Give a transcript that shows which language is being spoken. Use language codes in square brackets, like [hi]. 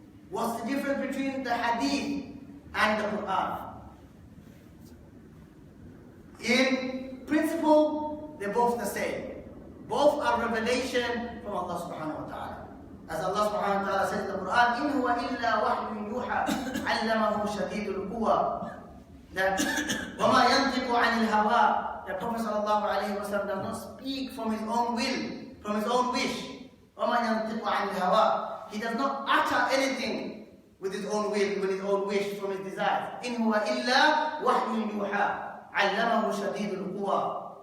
[en] What's the difference between the hadith and the Quran? In principle, they're both the same. Both are revelation from Allah subhanahu wa ta'ala. As Allah subhanahu wa ta'ala says in the Quran, [ar] إِنْ هُوَ إِلَّا وَحْيٌ يُوحَى عَلَّمَهُ شَدِيدُ الْقُوَى. That وَمَا يَنْطِقُ عَنِ الْهَوَىٰ. [en] The Prophet sallallahu alayhi wa sallam does not speak from his own will, from his own wish. [ar] وَمَا يَنْطِقُ عَنِ الْهَوَىٰ. [en] He does not utter anything with his own will, with his own wish, from his desires. [ar] إِنْ هُوَ إِلَّا وَحْيٌ يُوحَى عَلَّمَهُ شَدِيدُ الْقُوَى.